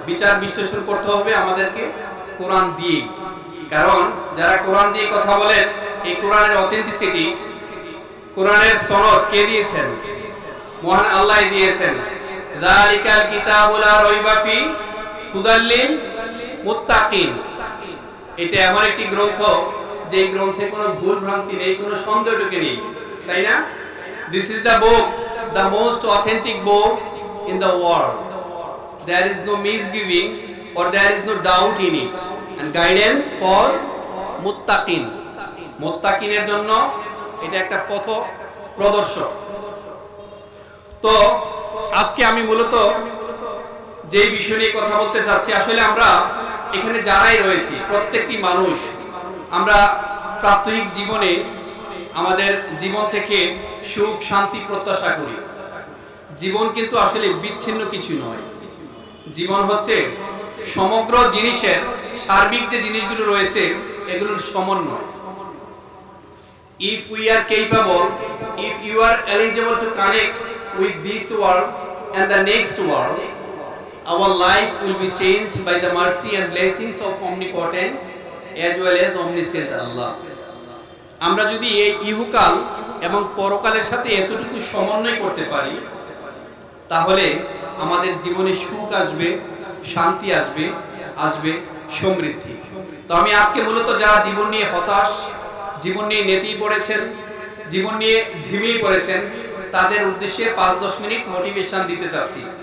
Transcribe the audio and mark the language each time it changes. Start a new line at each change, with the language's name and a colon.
Bangla: বিচার বিশ্লেষণ করতে হবে আমাদেরকে কোরআন দিয়ে, কারণ যারা কোরআন দিয়ে কথা বলেন, এই কোরআনের অথেন্টিসিটি, কোরআনের সনদ কে দিয়েছেন? মহান আল্লাহ দিয়েছেন।
Arabic: যালিকাল কিতাবু লা রাইবা ফি হুদাল লিল মুত্তাকিন।
Bangla: এটা এমন একটি গ্রন্থ যে গ্রন্থে কোনো ভুল ভ্রান্তি নেই, কোনো সন্দেহটুকু নেই, তাই না?
English: This is the book, the most authentic book in the world. There is no misgiving or there is no doubt in it, and guidance for muttaqin.
Bangla: মুত্তাকিনের জন্য এটা একটা পথ প্রদর্শক। তো আজকে আমি মূলত যে বিষয় নিয়ে কথা বলতে চাচ্ছি, আসলে আমরা এখানে যারাই রয়েছি প্রত্যেকটি মানুষ আমরা প্রাত্যহিক জীবনে আমাদের জীবন থেকে সুখ শান্তি প্রত্যাশা করি। জীবন কিন্তু আসলে বিচ্ছিন্ন কিছু নয়, জীবন হচ্ছে সমগ্র জিনিসের সার্বিক যে জিনিসগুলো রয়েছে এগুলোর সমন্বয়।
English: If we are capable, if you are eligible to connect with this world and the next world, our life will be changed by the mercy and blessings of omnipotent as well as omniscient Allah.
Bangla: আমরা যদি এই ইহকাল এবং পরকালের সাথে এতটুকু সমন্বয় করতে পারি, তাহলে আমাদের জীবনে সুখ আসবে, শান্তি আসবে, আসবে সমৃদ্ধি। তো আমি আজকে মূলত যারা জীবন নিয়ে হতাশ, জীবন নিয়ে নেতিয়ে পড়েছেন, জীবন নিয়ে ঝিমিয়ে পড়েছেন, তাদের উদ্দেশ্যে 5-10 মিনিট মোটিভেশন দিতে চাচ্ছি।